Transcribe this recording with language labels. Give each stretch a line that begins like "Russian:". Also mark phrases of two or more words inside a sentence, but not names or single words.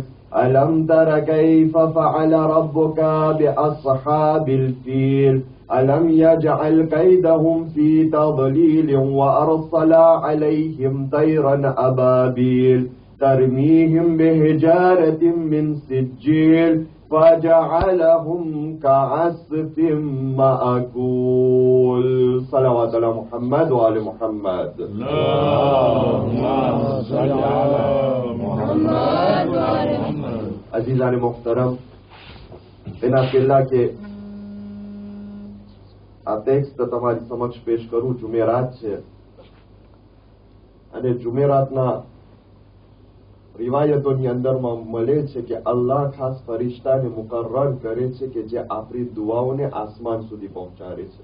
Arabic: ألم تر كيف فعل ربك بأصحاب الفيل ألم يجعل كيدهم في تضليل وأرسل عليهم طيرا أبابيل ترميهم بحجارة من سجيل فجعلهم كعصف مأكول. صلوات على محمد وآل محمد. اللهم صل على محمد وآل محمد.
Urdu: عزیزان محترم،
Gujarati: ઇનાફિલ્લા કે આ ટેક્સ્ટ તમારી સમક્ષ પેશ કરું જુમેરાત છે અને જુમેરાતના રિવાયતોની અંદરમાં મળે છે કે અલ્લાહ ખાસ ફરિશ્તાને મુકર્રર કરે છે કે જે આપણી દુઆઓને આસમાન સુધી પહોંચાડે છે.